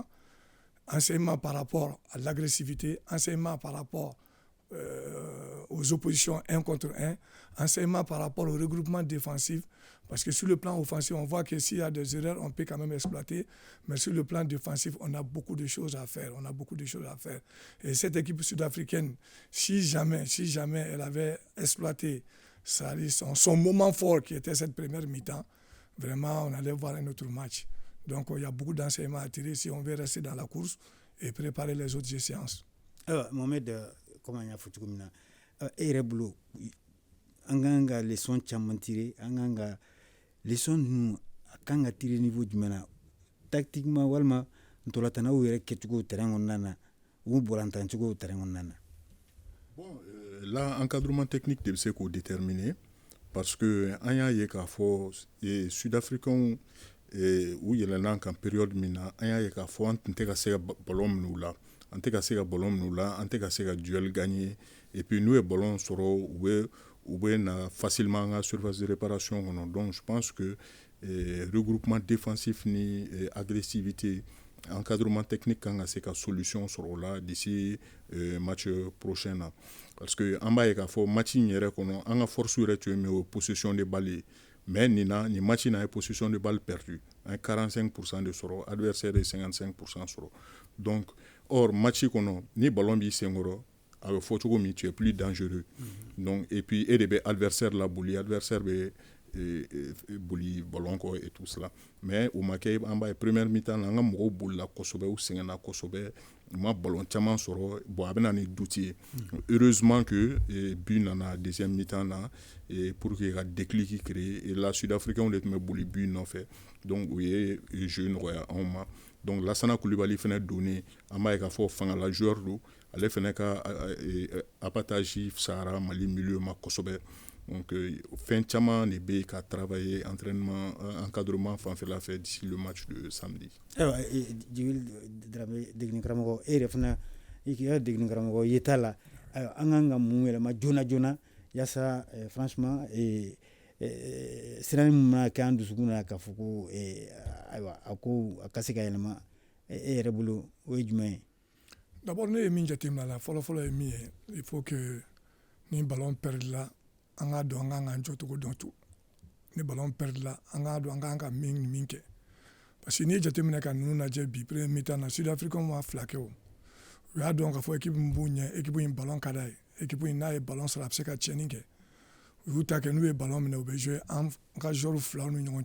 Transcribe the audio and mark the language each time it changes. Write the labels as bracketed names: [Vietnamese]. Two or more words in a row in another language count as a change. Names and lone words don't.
[French] Enseignements par rapport à l'agressivité, enseignements par rapport aux oppositions 1 contre 1, enseignements par rapport au regroupement défensif, parce que sur le plan offensif, on voit que s'il y a des erreurs, on peut quand même exploiter, mais sur le plan défensif, on a beaucoup de choses à faire, Et cette équipe sud-africaine, si jamais elle avait exploité son moment fort qui était cette première mi-temps, vraiment, on allait voir un autre match. Donc, il y a beaucoup d'enseignements à tirer si on veut rester dans la course et préparer les autres séances. Alors, Mohamed, comment il y a foutu comme ça? [Bambara] Ereblo, anganga leçon chamman tiré, anganga leçon ninnu a kan ka tirer niveau jumɛn na tactiquement walima ntolatanaw yɛrɛ kɛcogo terrain kɔnɔna na u bolantancogo terrain kɔnɔna na. Bon, là [French] encadrement technique [Bambara] de bɛ se k'o déterminer parce que an y'a ye k'a fɔ sud-africains u yɛlɛnna kan période min na an y'a ye k'a fɔ an tun tɛ ka se ka ballon minɛ u la an tɛ ka se ka ballon minɛ u la an tɛ ka se ka [French] duel gagner et puis [Bambara] n'u ye ballon sɔrɔ u bɛ na facilement an ka [French] surface de réparation [Bambara] kɔnɔ [French] donc je pense que regroupement défensif [Bambara] ni agressivité [French] encadrement technique [Bambara] kan ka se ka solution sɔrɔ o la [French] d'ici match prochain [Bambara] na parce que an b'a ye k'a fɔ match in yɛrɛ kɔnɔ an ka force yɛrɛ tun ye min ye [French] possession de balle [Bambara] ye mais nin match in a ye [French] possession de balle perdu [Bambara] an ye 45% de sɔrɔ adversaire ye 55% sɔrɔ donc or match kɔnɔ ni ballon b'i senkɔrɔ a bɛ fɔ cogo min [French] tu es plus dangereux donc et puis [Bambara] e de bɛ adversaire laboli adversaire bɛ boli ballon kɔ [French] et tout cela mais [Bambara] o ma kɛ an b'a ye [French] première mi-temps [Bambara] na an ka mɔgɔw bolila kosɛbɛ u sɛgɛnna kosɛbɛ u ma ballon caman sɔrɔ bon a bɛ na ni doute ye [French] heureusement que [Bambara] but nana [French] deuxième mi-temps [Bambara] na [French] pour que [Bambara] ka [French] déclic créer et là sud-africains [Bambara] de tun bɛ boli but nɔfɛ donc u ye jeu nɔgɔya anw ma donc Lassana Coulibaly fana donnen an b'a ye k'a fɔ fangala joueur don ale fana ka abattage fisayara Mali milieu ma kosɛbɛ donc fɛn caman de bɛ ka travailler entraînement encadrement fanfɛla fɛ [French] d'ici le match de samedi. [Bambara] Ayiwa Djibril Dramé degeli karamɔgɔ e yɛrɛ fana i ka degeli karamɔgɔ ye t'a la ayiwa an kan ka mun yɛlɛma joona joona yaasa franchement siran min mana kɛ an dusukun na k'a fɔ ko ayiwa a ko a ka se ka yɛlɛma e yɛrɛ bolo o ye jumɛn ye. D'abord ne ye min jateminɛ a la fɔlɔ-fɔlɔ ye min ye [French] il faut que [Bambara] ni [French] ballon perdre [Bambara] la an k'a dɔn an kan k'an jɔcogo dɔn tu ni [French] ballon perdre [Bambara] la an k'a dɔn an kan ka min ni min kɛ parce que n'i ye jateminɛ ka ninnu lajɛ bi [French] premier mi-temps [Bambara] na sud-africains ma fila kɛ o u y'a dɔn k'a fɔ équipe min b'u ɲɛ équipe in ballon ka d'a ye équipe in n'a ye ballon sɔrɔ a bɛ se ka tiɲɛni kɛ u y'u ta kɛ n'u ye ballon minɛ u bɛ jouer an ka joueurs filaw ni ɲɔgɔn